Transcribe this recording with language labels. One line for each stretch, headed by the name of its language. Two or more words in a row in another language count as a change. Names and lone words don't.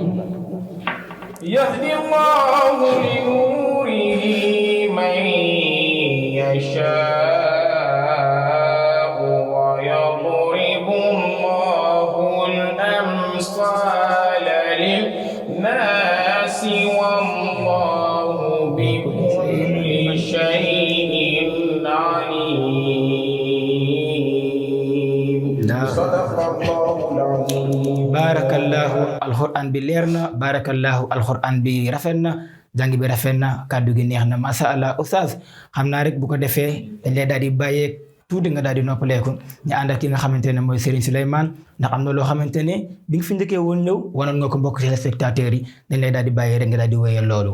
Arabic: يهدي الله لنوره من يشاء ويضرب الله الأمثال للناس والله بكل شيء عليم. صدق الله العظيم.
Wolof: barakallahu alquran bi leer na barakallahu alquran bi rafet na jàng bi rafet na kàddu gi neex na
Arabic: ما شاء الله
Wolof: oustaz xam naa rek bu ko defee dañ lay daal di bàyyee tuuti nga daal di noppaleeku ñu ànd ak ki nga xamante ne mooy Serigne Souleymane ndax am na loo xamante ne bi nga fi njëkkee woon ñëw wanoon nga ko mbokk téléspectateurs yi dañ lay daal di bàyyee rek nga daal di wéyal loolu.